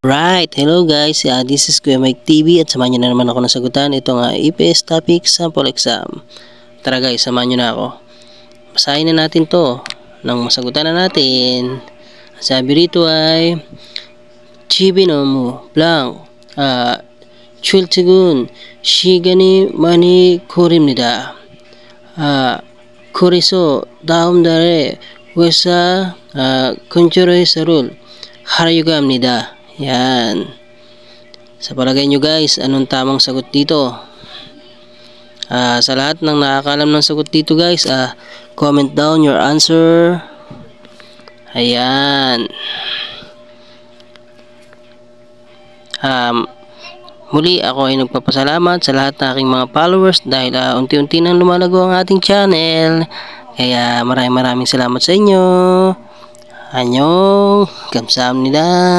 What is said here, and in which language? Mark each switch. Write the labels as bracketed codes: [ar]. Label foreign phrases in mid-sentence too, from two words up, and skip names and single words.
[en] Right, hello guys, this is [tl] Kuya Mike TV at samahan nyo na naman ako ng sagutan itong EPS [en] topic sample exam. [tl] Tara guys, samahan nyo na ako. Basahin na natin to nang masagutan na natin. Sabi rito ay Chibinomu blank [ko] 출퇴근 시간이 많이 걸립니다. 그래서 다음 달에 회사 근처로 회사를 하려고 합니다. [tl] Yan. Sa palagay nyo guys, anong tamang sagot dito? Sa lahat ng nakakalam ng sagot dito guys, [en] comment down your answer. [tl] Ayan. Muli ako ay nagpapasalamat sa lahat ng aking mga followers dahil unti-unti nang lumalago ang ating channel. Kaya maraming salamat sa inyo. [ko] 안녕, 감사합니다.